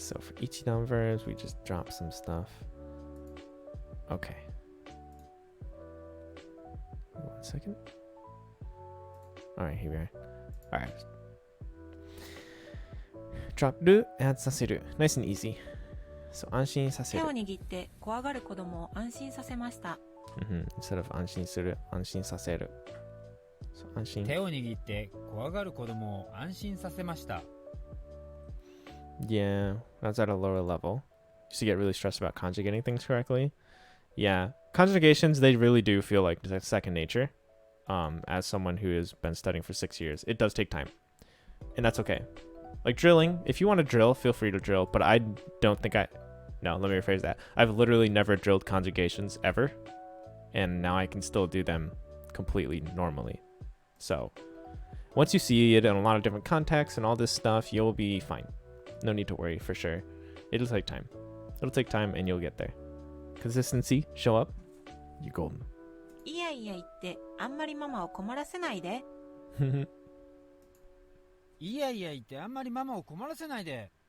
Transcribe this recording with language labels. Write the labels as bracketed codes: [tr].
[en] So for Ichidan verbs, we just drop some stuff. Okay. 1 second. All right, here we are. All right. Drop る add させる nice and easy. So 安心させる。 [ja] 手を握って怖がる子供を安心させました。 [en] Instead of 安心する、安心させる。 So 安心。 [ja] 手を握って怖がる子供を安心させました。 [en] Yeah, that's at a lower level. Used to get really stressed about conjugating things correctly. Yeah, conjugations, they really do feel like second nature. As someone who has been studying for 6 years, it does take time. And that's okay. Like drilling, if you want to drill, feel free to drill. But I don't think no, let me rephrase that. I've literally never drilled conjugations ever. And now I can still do them completely normally. So once you see it in a lot of different contexts and all this stuff, you'll be fine. No need to worry for sure. It'll take time. It'll take time and you'll get there. Consistency, show up, you're golden. [ja] いやいや言ってあんまりママを困らせないで。いやいや言ってあんまりママを困らせないで。